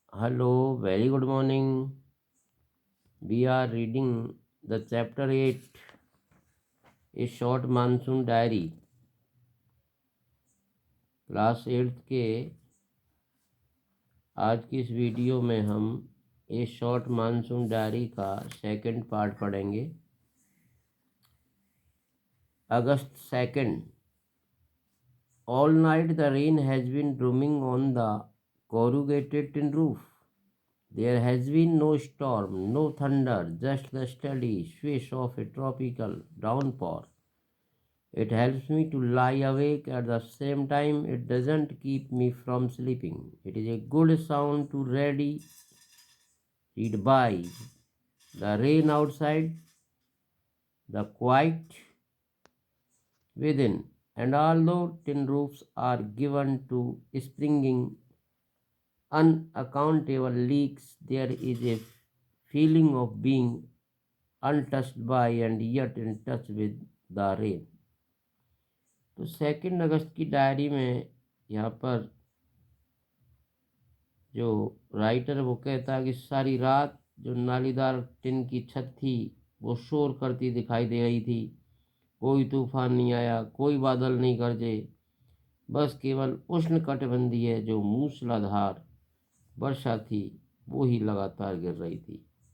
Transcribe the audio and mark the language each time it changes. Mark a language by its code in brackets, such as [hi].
[en] Hello, very good morning. We are reading the chapter 8, A Short Monsoon Diary. [hi] Class 8 के आज की इस video में हम ए शॉर्ट मानसून डायरी का सेकंड पार्ट पढ़ेंगे। [en] August 2nd. All night the rain has been drumming on the corrugated tin roof. There has been no storm, no thunder, just the steady swish of a tropical downpour. It helps me to lie awake. At the same time, it doesn't keep me from sleeping. It is a good sound to read by. The rain outside, the quiet within, and although tin roofs are given to springing unaccountable leaks, there is a feeling of being untouched by and yet in touch with the rain. [hi] तो 2 अगस्त की diary में यहाँ पर जो writer वो कहता है कि सारी रात जो नालीदार टिन की छत थी वो शोर करती दिखाई दे रही थी। कोई तूफान नहीं आया, कोई बादल नहीं गरजे, बस केवल उष्णकटिबंधीय जो मूसलाधार वर्षा थी वो ही लगातार गिर रही थी।